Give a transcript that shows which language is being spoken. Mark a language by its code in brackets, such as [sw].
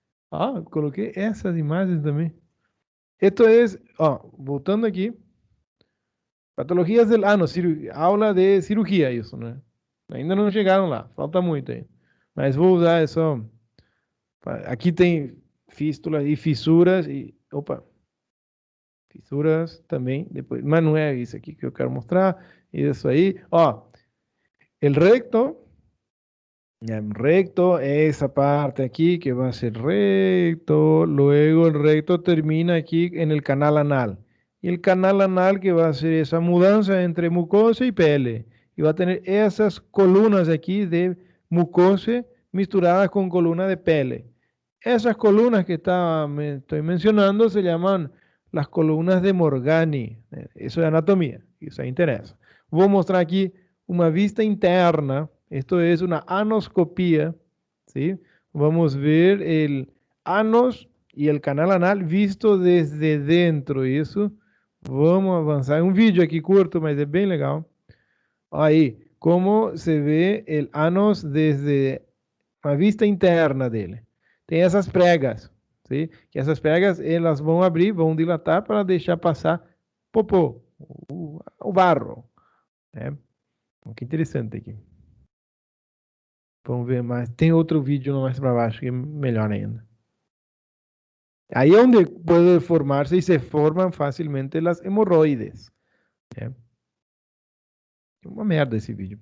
[pt] Ah, coloquei essas imagens também. Esto es, voltando aqui, patologias del ano, aula de cirurgia, isso, né? Ainda não chegaram lá, falta muito aí. Mas vou usar só. Aqui tem fístulas e fissuras e. Opa! Fissuras também, depois. Mas não é isso aqui que eu quero mostrar. Isso aí. Ó, el recto. [es] Recto, esa parte aquí que va a ser recto, luego el recto termina aquí en el canal anal. Y el canal anal que va a ser esa mudanza entre mucosa y pele. Y va a tener esas columnas aquí de mucosa misturadas con columnas de pele. Esas columnas que estoy mencionando se llaman las columnas de Morgani. Eso es anatomía, eso interesa. Voy a mostrar aquí una vista interna. Esto es una anoscopía, ¿sí? Vamos a ver el anos y el canal anal visto desde dentro. Eso. Vamos a avanzar. Un vídeo aquí corto, mas es bien legal. Ahí, cómo se ve el anos desde la vista interna dele. [pt] Tem essas pregas, ¿sí? Que essas pregas elas vão abrir, vão dilatar para deixar passar popô, o barro. Né? Que interessante aqui. Vamos ver mais. Tem outro vídeo mais para baixo que é melhor ainda. Aí é onde pode formar-se e se formam facilmente as hemorroides. Né? Uma merda esse vídeo.